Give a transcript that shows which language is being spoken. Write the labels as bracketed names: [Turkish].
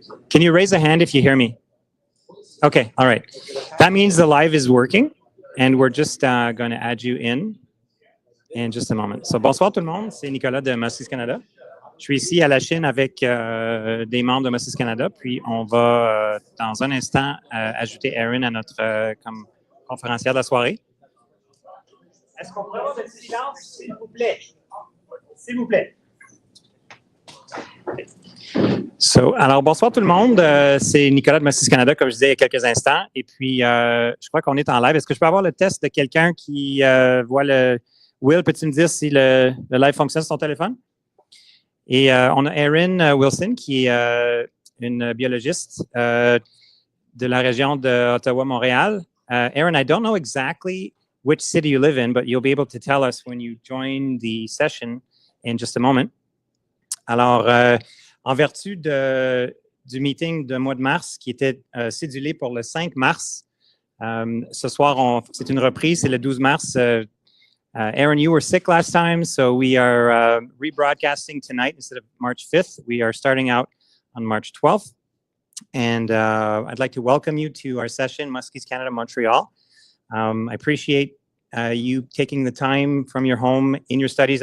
[English] Can you raise a hand if you hear me? Okay, all right. That means the live is working, and we're just going to add you in just a moment. [French] So, bonsoir tout le monde, c'est Nicolas de Mossis Canada. Je suis ici à la Chine avec des membres de Mossis Canada, puis on va, dans un instant, ajouter Erin à notre comme conférencière de la soirée. Est-ce qu'on pourrait avoir un petit silence, s'il vous plaît? S'il vous plaît. So, alors, bonsoir tout le monde. C'est Nicolas de Mossis Canada, comme je disais il y a quelques instants. Et puis, je crois qu'on est en live. Est-ce que je peux avoir le test de quelqu'un qui voit le... Will, peux-tu me dire si le live fonctionne sur ton téléphone? Et on a Erin Wilson, qui est une biologiste de la région de Ottawa-Montréal. [English] Erin, I don't know exactly which city you live in, but you'll be able to tell us when you join the session in just a moment. [French] Alors, en vertu du meeting de mois de mars qui était cédulé pour le 5 mars, ce soir, c'est une reprise, c'est le 12 mars. [English] Erin, you were sick last time, so we are rebroadcasting tonight instead of March 5th. We are starting out on March 12th. And I'd like to welcome you to our session, Muskies Canada, Montreal. I appreciate you taking the time from your home in your studies.